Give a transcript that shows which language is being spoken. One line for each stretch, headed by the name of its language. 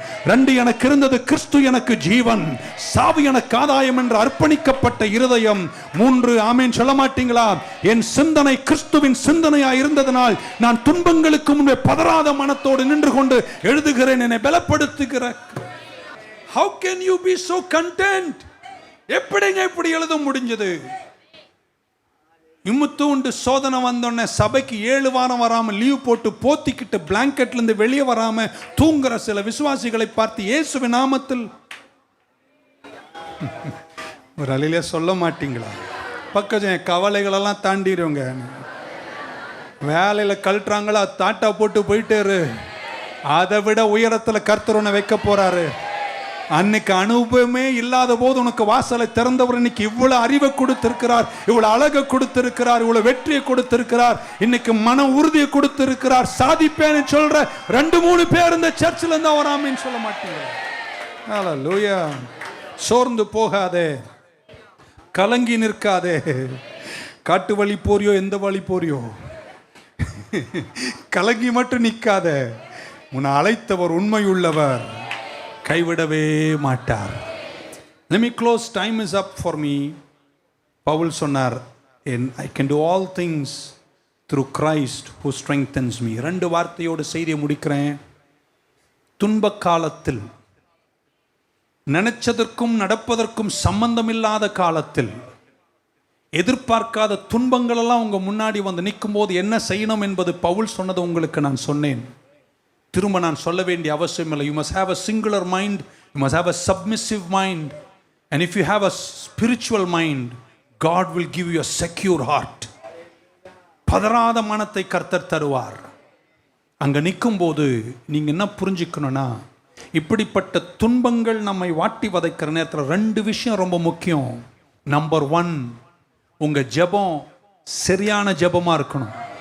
Tamil: 2, எனக்கு இருந்தது கிறிஸ்து எனக்கு ஜீவன், சாவு எனக்கு ஆதாயம் என்று அர்ப்பணிக்கப்பட்ட இருதயம். 3, ஆமென் சொல்ல மாட்டீங்களா? என் சிந்தனை கிறிஸ்துவின் சிந்தனையா இருந்ததனால் நான் துன்பங்களுக்கு முன்பே பதறாத மனத்தோடு நின்று கொண்டு எழுதுகிறேன், என்னை பலப்படுத்துகிற.
English: How can you be so content?
Tamil: எப்படிங்க இப்படி எழுத முடிஞ்சது? இம்முத்தூண்டு சோதனை வந்தோடனே சபைக்கு 7 வாரம் வராம லீவ் போட்டு போத்திக்கிட்டு பிளாங்கெட்ல இருந்து வெளியே வராம தூங்குற சில விசுவாசிகளை பார்த்து இயேசுவின் நாமத்தில் ஒரு அலையிலே சொல்ல மாட்டீங்களா? பக்கம் கவலைகளெல்லாம் தாண்டிடுவோங்க. வேலையில் கழட்டுறாங்களா, தாட்டா போட்டு போயிட்டாரு. அதை விட உயரத்தில் கர்த்தர் உன்னை வைக்க போறாரு. அன்னைக்கு அனுபவமே இல்லாத போது உனக்கு வாசலை திறந்தவர் இன்னைக்கு இவ்வளவு அறிவை கொடுத்திருக்கிறார், இவ்வளவு அழகை கொடுத்திருக்கிறார், இவ்வளவு வெற்றியை கொடுத்திருக்கிறார், இன்னைக்கு மன உறுதியை கொடுத்திருக்கிறார். சாதிப்பேன்னு சொல்ற 2-3 பேர் இந்த சர்ச்சில் இருந்தா வராமன்னு சொல்ல மாட்டீங்க. ஹல்லேலூயா. சோர்ந்து போகாதே, கலங்கி நிற்காதே. காட்டு வழி போறியோ எந்த வழி போறியோ, கலங்கி மட்டும் நிற்காத. உன்னை அழைத்தவர் உண்மையுள்ளவர், கைவிடவே மாட்டார்.
English: Let me close. Time is up for me.
Tamil: Pavul சொன்னார்,
English: I can do all things through Christ who strengthens me.
Tamil: 2 வார்த்தையோடு செய்தியை முடிக்கிறேன். துன்ப காலத்தில், நினைச்சதற்கும் நடப்பதற்கும் சம்பந்தமில்லாத காலத்தில், எதிர்பார்க்காத துன்பங்கள் எல்லாம் உங்க முன்னாடி வந்து நிற்கும் போது என்ன செய்யணும் என்பது பவுல் சொன்னது உங்களுக்கு நான் சொன்னேன். திரும்ப நான் சொல்ல வேண்டிய அவசியம் இல்லை.
English: You must have a singular mind, you must have a submissive mind, and if you have a spiritual mind, God will give you a secure heart.
Tamil: பதறாத மனத்தை கர்த்தர் தருவார். அங்க நிற்கும் போது நீங்க என்ன புரிஞ்சுக்கணும்னா, இப்படிப்பட்ட துன்பங்கள் நம்மை வாட்டி வதைக்கிற நேரத்தில் 2 விஷயம் ரொம்ப முக்கியம். நம்பர் 1, உங்க ஜெபம் சரியான ஜெபமா இருக்கணும்.